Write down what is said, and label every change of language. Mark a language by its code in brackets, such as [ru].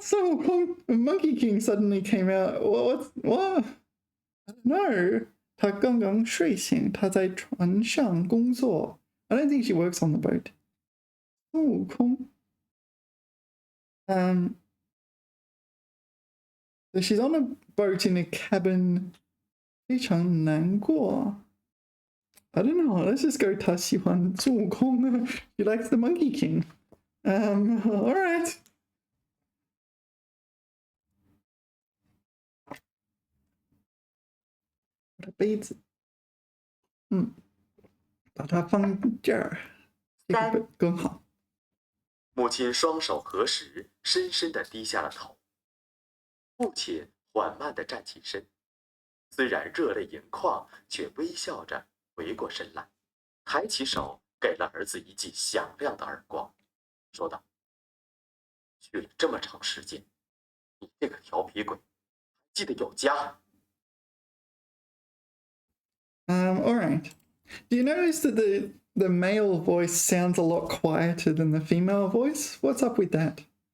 [en] 孙悟空 Monkey King suddenly came out. What? I don't know. [zh] 他刚刚睡醒，他在船上工作。 [en] I don't think she works on the boat. [zh] 孙悟空。 [en] So she's on a boat in a cabin. [zh] 非常难过。 [en] I don't know. Let's just go. [zh] 他喜欢孙悟空。 [en] She likes the Monkey King. All right. [zh] 我的杯子。把它放这儿，这个更好。母亲双手合十，深深地低下了头。父亲缓慢地站起身，虽然热泪盈眶，却微笑着回过身来，抬起手给了儿子一记响亮的耳光，说道：“去了这么长时间，你这个调皮鬼，记得有家。” [en] All right. Do you notice that the male voice sounds a lot quieter than the female voice? What's up with that?